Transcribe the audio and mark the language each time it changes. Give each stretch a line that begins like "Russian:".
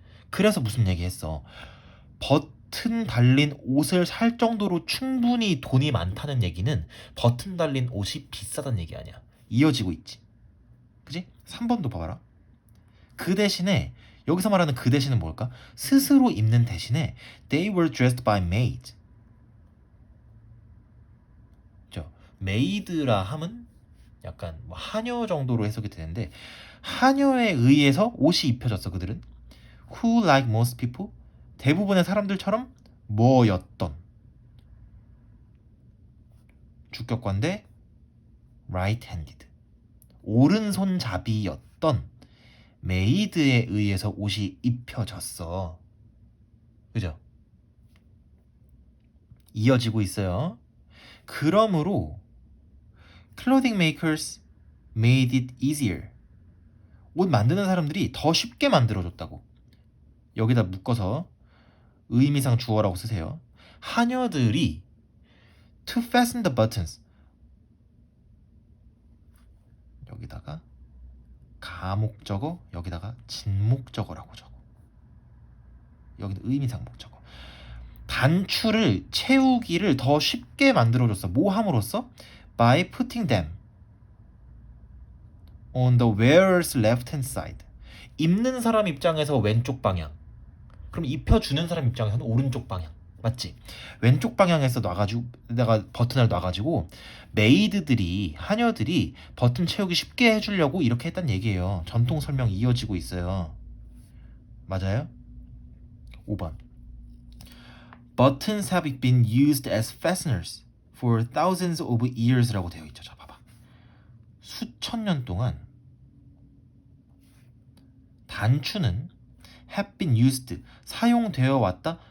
Korean: 그래서 무슨 얘기했어? 버튼 달린 옷을 살 정도로 충분히 돈이 많다는 얘기는 버튼 달린 옷이 비싸다는 얘기 아니야. 이어지고 있지. 그지? 3번도 봐봐라. 그 대신에 여기서 말하는 그 대신은 뭘까? 스스로 입는 대신에
English: they were dressed by maids.
Korean: 메이드라 함은 약간 뭐 하녀 정도로 해석이 되는데 하녀에 의해서 옷이 입혀졌어. 그들은
English: who like most people
Korean: 대부분의 사람들처럼 뭐였던 주격관대 right-handed 오른손잡이였던 메이드에 의해서 옷이 입혀졌어. 그죠? 이어지고 있어요. 그러므로
English: clothing makers made it easier.
Korean: 옷 만드는 사람들이 더 쉽게 만들어줬다고. 여기다 묶어서 의미상 주어라고 쓰세요. 하녀들이
English: to fasten the buttons.
Korean: 여기다가 가목적어, 여기다가 진목적어라고 적어. 여기는 의미상 목적어. 단추를 채우기를 더 쉽게 만들어줬어. 뭐 함으로써?
English: By putting them on the wearer's left hand side.
Korean: 입는 사람 입장에서 왼쪽 방향. 그럼 입혀주는 사람 입장에서는 오른쪽 방향. 맞지? 왼쪽 방향에서 놔가지고 내가 버튼을 놔가지고 메이드들이 하녀들이 버튼 채우기 쉽게 해주려고 이렇게 했단 얘기예요. 전통 설명 이어지고 있어요. 맞아요? 5번.
English: Buttons have been used as fasteners for thousands of years
Korean: 라고 되어 있죠. 자, 봐봐. 수천 년 동안 단추는
English: have been used
Korean: 사용되어 왔다.